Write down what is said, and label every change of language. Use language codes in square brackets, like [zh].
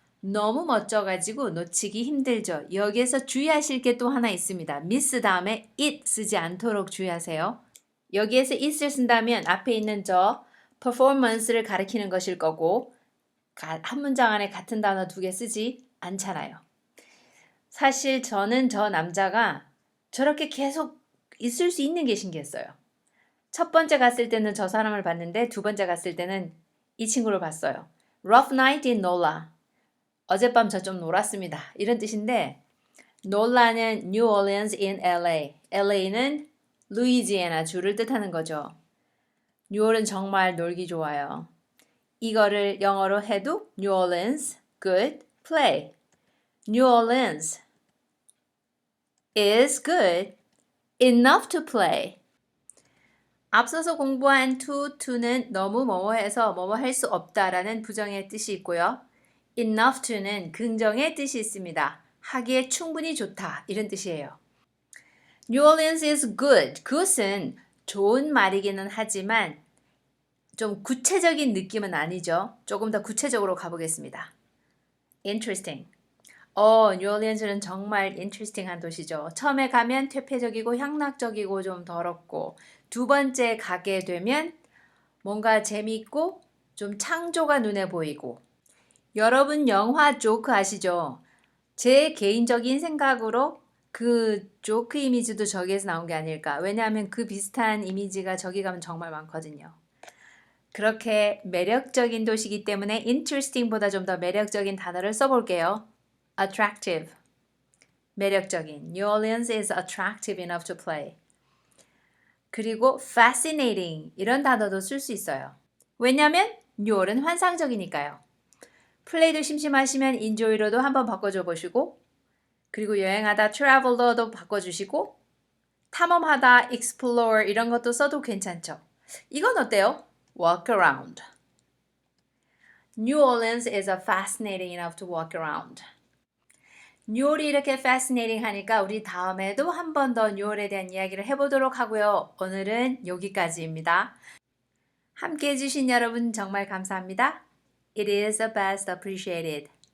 [ko] 너무 멋져가지고 놓치기 힘들죠. 여기에서 주의하실 게 또 하나 있습니다. miss 다음에 it 쓰지 않도록 주의하세요. 여기에서 it을 쓴다면 앞에 있는 저 performance를 가리키는 것일 거고 한 문장 안에 같은 단어 두 개 쓰지 않잖아요. 사실 저는 저 남자가 저렇게 계속 있을 수 있는 게 신기했어요. 첫 번째 갔을 때는 저 사람을 봤는데 두 번째 갔을 때는 이 친구를 봤어요. [en] Rough night in NOLA. [ko] 어젯밤 저 좀 놀았습니다. 이런 뜻인데 NOLA는 New Orleans in LA. LA는 루이지애나 주를 뜻하는 거죠. 뉴올은 정말 놀기 좋아요. 이거를 영어로 해도 New Orleans, good, play. [en] New Orleans is good enough to play. [ko] 앞서서 공부한 to는 너무 뭐뭐해서 뭐뭐 할 수 없다라는 부정의 뜻이 있고요. enough to는 긍정의 뜻이 있습니다. 하기에 충분히 좋다 이런 뜻이에요. [en] New Orleans is good. [ko] 그것은 좋은 말이기는 하지만 좀 구체적인 느낌은 아니죠. 조금 더 구체적으로 가보겠습니다. Interesting. New Orleans는 정말 interesting한 도시죠. 처음에 가면 퇴폐적이고 향락적이고 좀 더럽고 두 번째 가게 되면 뭔가 재미있고 좀 창조가 눈에 보이고 여러분 영화 조크 아시죠? 제 개인적인 생각으로 그 조크 이미지도 저기에서 나온 게 아닐까. 왜냐하면 그 비슷한 이미지가 저기 가면 정말 많거든요. 그렇게 매력적인 도시이기 때문에 interesting보다 좀 더 매력적인 단어를 써볼게요. attractive. 매력적인. [en] New Orleans is attractive enough to play. [ko] 그리고 fascinating 이런 단어도 쓸 수 있어요. 왜냐하면 뉴올은 환상적이니까요. 플레이도 심심하시면 enjoy로도 한번 바꿔줘 보시고 그리고 여행하다 traveler도 바꿔주시고 탐험하다 explore 이런 것도 써도 괜찮죠. 이건 어때요? [en] walk around. New Orleans is fascinating enough to walk around. [ko] 뉴올이 이렇게 fascinating 하니까 우리 다음에도 한 번 더 뉴올에 대한 이야기를 해보도록 하고요. 오늘은 여기까지입니다. 함께 해주신 여러분 정말 감사합니다. [en] It is the best appreciated.